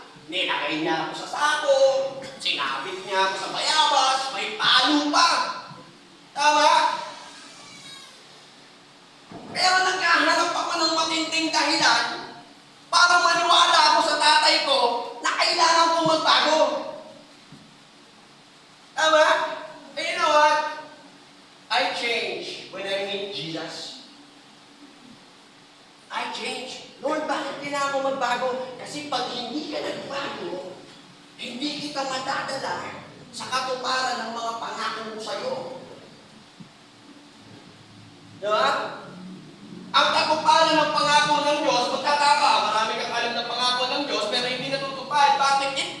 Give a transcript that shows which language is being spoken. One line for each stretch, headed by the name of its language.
Filipino: Nilagay niya ako sa sako. Sinabit niya ako sa bayabas. May palo pa. Tama? Pero nagkahanap ako ng matinding dahilan para maniwala ako sa tatay ko na kailangan kong magbago. Tama?
English: And you know what? I change when I meet Jesus. I change.
Filipino: Lord, bakit kailangan ko magbago? Kasi pag hindi ka nagbago, hindi kita madadala sa katuparan ng mga pangako mo sa'yo. Diba? Ang katuparan ng pangako ng Diyos, magtataka, marami kang alam ng pangako ng Diyos, pero hindi natutupad. Bakit?